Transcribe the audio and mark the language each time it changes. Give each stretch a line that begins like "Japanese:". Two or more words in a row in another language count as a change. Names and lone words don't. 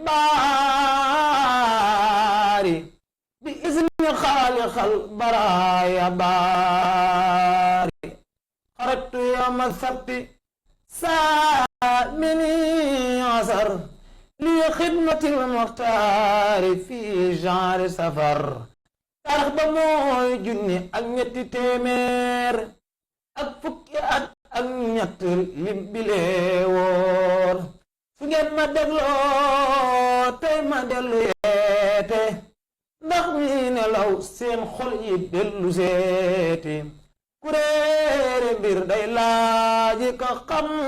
Arabic: باري بإذن خالق البرايا باري خرجت يوم السبت ثامني عشر لخدمة المختار في شهر سفر
Wolof: taarix ba mooy junni ak ñetti téeméer ak fukki at ak ñett lim bilee woon fu ngeen ma dégloo tey ma dellu yeete ndax mi nelaw seen xol yi dellu seeti kuréere mbir day laaji ka xam